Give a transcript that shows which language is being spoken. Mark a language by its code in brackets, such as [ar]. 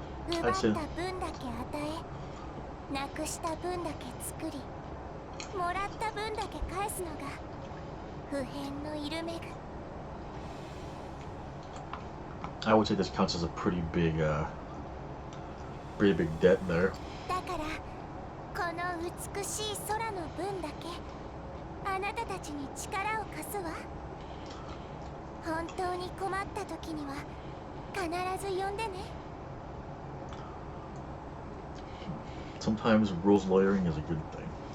[ja] 奪った分だけ与え、なくした分だけ作り、もらった分だけ返すのが不変のイルメグ。 [en] I would say this counts as a pretty big debt there. [ja] だからこの美しい空の分だけあなたたちに力を貸すわ。本当に困った時には必ず呼んでね。 [en] Sometimes rules lawyering is a good thing.